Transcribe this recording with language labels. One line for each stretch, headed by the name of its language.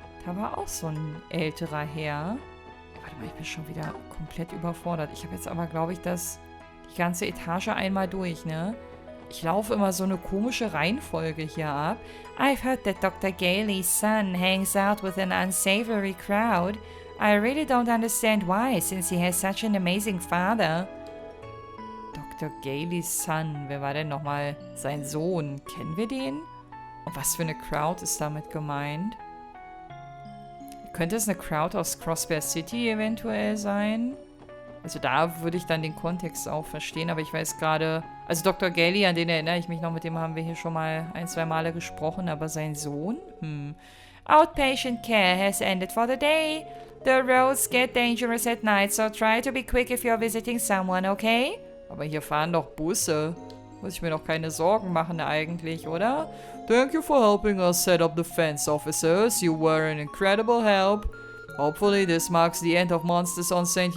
German: Da war auch so ein älterer Herr. Warte mal, ich bin schon wieder komplett überfordert. Ich habe jetzt aber, glaube ich, die ganze Etage einmal durch, ne? Ich laufe immer so eine komische Reihenfolge hier ab.
English: I've heard that Dr. Gailey's son hangs out with an unsavory crowd. I really don't understand why, since he has such an amazing father. Dr. Gailey's son,
German: wer war denn nochmal sein Sohn? Kennen wir den? Und was für eine Crowd ist damit gemeint? Könnte es eine Crowd aus Crossbear City eventuell sein? Also da würde ich dann den Kontext auch verstehen, aber ich weiß gerade... Also Dr. Gailey, an den erinnere ich mich noch, mit dem haben wir hier schon mal ein, zwei Male gesprochen, aber sein Sohn?
English: Outpatient care has ended for the day. The roads get dangerous at night, so try to be quick if you're visiting someone, okay?
German: Aber hier fahren doch Busse. Muss ich mir doch keine Sorgen machen eigentlich, oder?
English: Thank you for helping us set up the fence, officers. You were an incredible help. Hopefully this marks the end of monsters on St.